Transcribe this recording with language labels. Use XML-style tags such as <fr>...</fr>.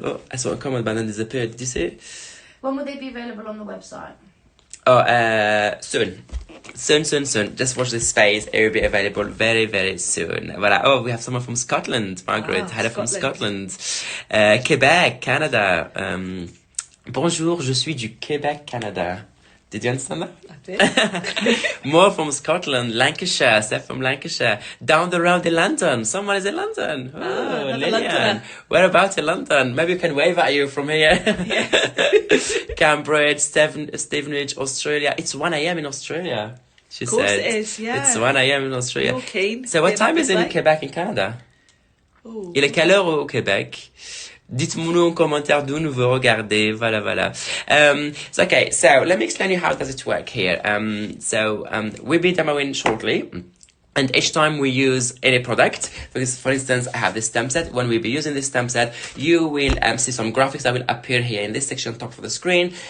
<en>Oh, I saw a comment but then disappeared. Did you see it? When will they be available on the website? Oh, soon. Soon. Just watch this space. It will be available very, very soon. Voilà. We have someone from Scotland. Margaret, Heather from Scotland. Quebec, Canada.</en> <fr>Bonjour, je suis du Québec, Canada.</fr> <en>Did you understand that? I did. More from Scotland, Lancashire, Steph from Lancashire. Down the road in London. Someone is in London. Oh, Lillian. Londoner. Whereabouts in London? Maybe we can wave at you from here. Yes. Cambridge, Stevenage, Australia. It's 1 a.m. in Australia, she said. Of course it is, yeah. It's 1 a.m. in Australia. You're keen. So what time is it in Quebec in Canada? Ooh.</en> <fr>Il est quelle heure au Québec? Dites-moi en commentaire d'où nous vous regardez. Voilà.</fr> <en>Okay, so let me explain you how does it work here. We'll be demoing shortly. And each time we use any product, because for instance, I have this stamp set. When we'll be using this stamp set, you will see some graphics that will appear here in this section, top of the screen.</en>